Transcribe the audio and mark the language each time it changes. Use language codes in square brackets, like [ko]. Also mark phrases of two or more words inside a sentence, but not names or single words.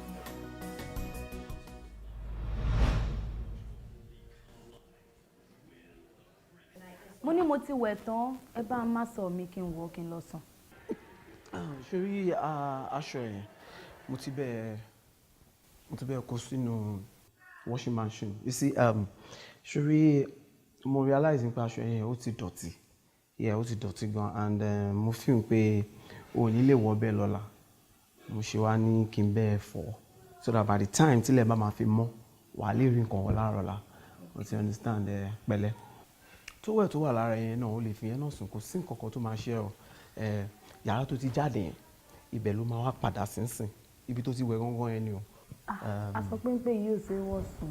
[yo] Mo ní mo ti wẹ̀ tán, ẹ bá má sọ mi kí n wọ̀ kí n lọ sùn. Ṣé rí aṣọ yẹn mo ti bẹ́ẹ̀ kó sínú [en] washing machine. You see, [yo] ṣé rí mo realize nípa aṣọ yẹn ó ti dọ̀tí. Yeah, ó ti dọ̀tí gan and mo feel pé o ní lè wọ̀ bẹ́ẹ̀ lọ́la. Mo ṣe wá ní kí n bẹ́ẹ̀ fọ̀ [en] so that by the time [yo] tílẹ̀ bá máa fi mọ́ wà á lè rí nǹkan wọ̀ láàárọ̀ la. O ti understand pẹ̀lẹ́. Tówẹ̀ tó wà lára yẹn náà ó lè fi yẹn náà sùn kò sí nǹkan kan tó máa ṣe ọ́. Yàrá tó ti jáde yẹn ibẹ̀ ló máa wá padà sínsìn ibi tó ti wẹ̀ gángan yẹn ni o. Aṣọ péńpé yìí ò ṣe é wọ̀ sùn.